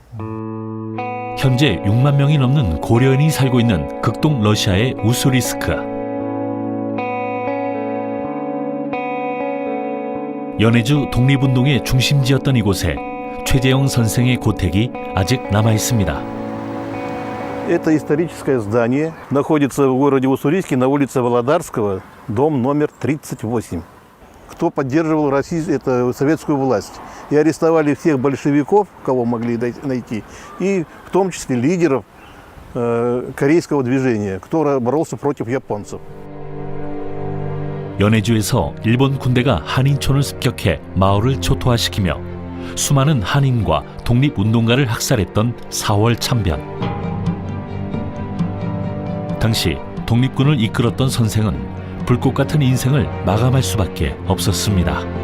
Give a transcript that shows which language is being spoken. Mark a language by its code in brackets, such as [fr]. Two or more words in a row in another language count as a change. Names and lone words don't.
[ko] 현재 6만 명이 넘는 고려인이 살고 있는 극동 러시아의 우수리스크. 연해주 독립운동의 중심지였던 이곳에 최재형 선생의 고택이 아직 남아 있습니다. [ru] Это историческое здание находится в городе Уссурийске на улице Володарского, дом номер 38. Кто поддерживал советскую власть. И арестовали всех большевиков, кого могли найти, и в том числе лидеров корейского движения, кто боролся против японцев. [ko] 연해주에서 일본 군대가 한인촌을 습격해 마을을 초토화시키며 수많은 한인과 독립운동가를 학살했던 4월 참변. 당시 독립군을 이끌었던 선생은 불꽃 같은 인생을 마감할 수밖에 없었습니다.